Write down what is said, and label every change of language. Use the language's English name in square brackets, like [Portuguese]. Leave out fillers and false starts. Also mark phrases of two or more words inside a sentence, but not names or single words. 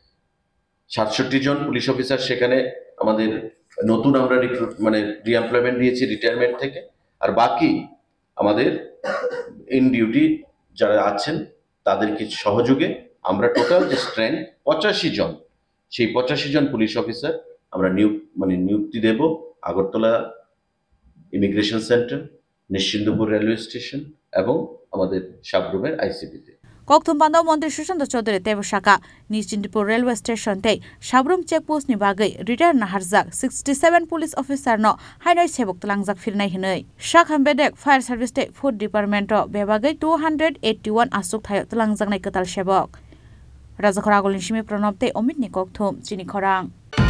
[Bangla] 67 জন পুলিশ অফিসার সেখানে আমাদের নতুন আমরা রিএমপ্লয়মেন্ট দিয়েছি রিটায়ারমেন্ট থেকে, আর বাকি আমাদের [English] in duty [Bangla] যারা আছেন তাদেরকে সহযোগে আমরা টোটাল যে স্ট্রেংথ 85 জন, সেই 85 জন পুলিশ অফিসার আমরা নিযুক্তি দেব আগরতলা ইমিগ্রেশন সেন্টার, নিশ্চিন্দপুর রেলওয়ে স্টেশন এবং আমাদের সাবরুমের ICP-তে। [Kok Borok] Kokthum Bandau Mantri Sushant Chaudhary Tebashaka Nischindipur Railway Station te Sabrum Checkpost ni bagai retire na harjak 67 [English] police officer [Kok Borok] no hainai sebok talangjak firnai hinai Shakham Bedek Fire Service te Food Department o bebagai 281 asuk thayo talangjak nai katal sebok Rajakhora Golin Shimi Pranab te Omit ni Kokthum Chini Khorang